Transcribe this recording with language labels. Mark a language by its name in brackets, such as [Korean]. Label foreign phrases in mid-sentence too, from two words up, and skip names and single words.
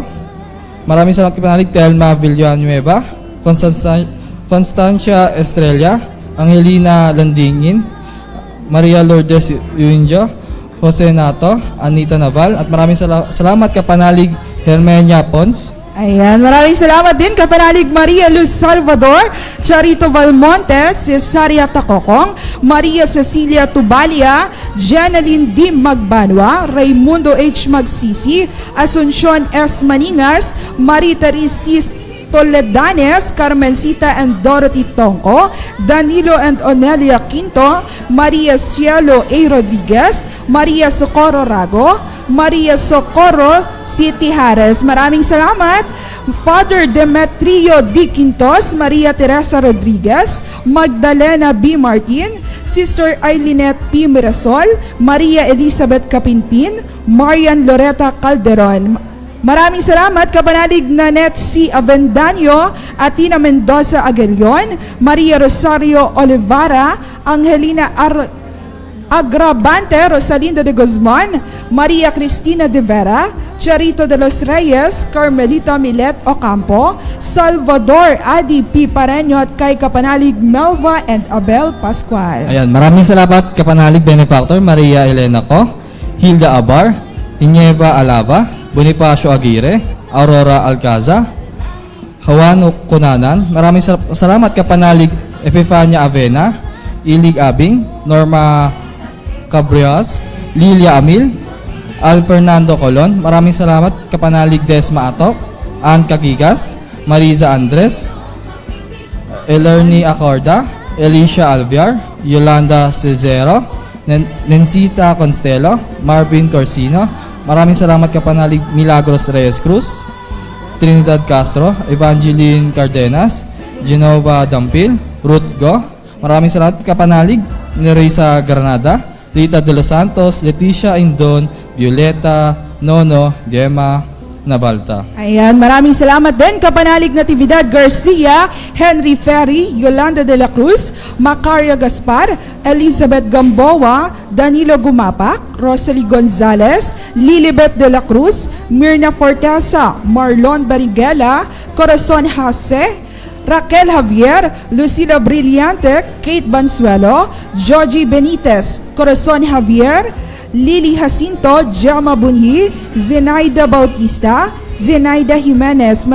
[Filipino] Maraming salamat kapanalig Telma Villanueva, Constancia Estrella, Angelina Landingin, Maria Lourdes Yuinjo, Jose Nato, Anita Naval, at maraming salamat kapanalig Hermenia Pons. Ayan, maraming salamat din kapanalig Maria Luz Salvador, Charito Valmontes, Cesaria Tacocong, Maria Cecilia Tubalia, Jenaline D. Magbanwa, Raimundo H. Magsisi, Asuncion S. Maningas, Marie Therese Toledanes, Carmencita and Dorothy Tongko, Danilo and Onelia Quinto, Maria Cielo A. Rodriguez, Maria Socorro Rago, Maria Socorro City Harris. Maraming salamat. Father Demetrio D. Quintos, Maria Teresa Rodriguez, Magdalena B. Martin, Sister Ailinette P. Mirasol, Maria Elizabeth Kapinpin, Marian Loretta Calderon. Maraming salamat kapanalig Nanette C. Avendaño, Atina Mendoza Aguilion, Maria Rosario Olivara, Angelina Agrabante, Rosalindo de Guzman, Maria Cristina de Vera, Charito de los Reyes, Carmelita Milet Ocampo, Salvador Adi P. Pareño, at kay kapanalig Melva and Abel Pascual. Ayan, maraming salamat kapanalig Benefactor Maria Elena Co, Hilda Abar, Inyeva Alava, Bonifacio Aguirre, Aurora Alcaza, Juan Kunanan. Maraming salamat kapanalig Epifania Avena, Ilig Abing, Norma Cabrias, Lilia Amil, Al Fernando Colon. Maraming salamat kapanalig Desma Atok, Ann Cagigas, Mariza Andres, Elerni Acorda, Alicia Alviar, Yolanda Cezero, Nensita Constelo, Marvin Corsino. Maraming salamat kapanalig Milagros Reyes Cruz, Trinidad Castro, Evangeline Cardenas, Genova Dampil, Ruth Go. Maraming salamat kapanalig Nerissa Granada, Rita de los Santos, Leticia Indon, Violeta, Nono, Gemma Navalta. Ayan, maraming salamat din kapanalig Natividad Garcia, Henry Ferry, Yolanda de la Cruz, Macaria Gaspar, Elizabeth Gamboa, Danilo Gumapak, Rosalie Gonzalez, Lilibet de la Cruz, Mirna Fortesa, Marlon Barigela, Corazon Jose, Raquel Javier, Lucila Brillante, Kate Bansuelo, Georgie Benitez, Corazon Javier, Lily Jacinto, Jama Bunyi, Zenaida Bautista, Zenaida Jimenez.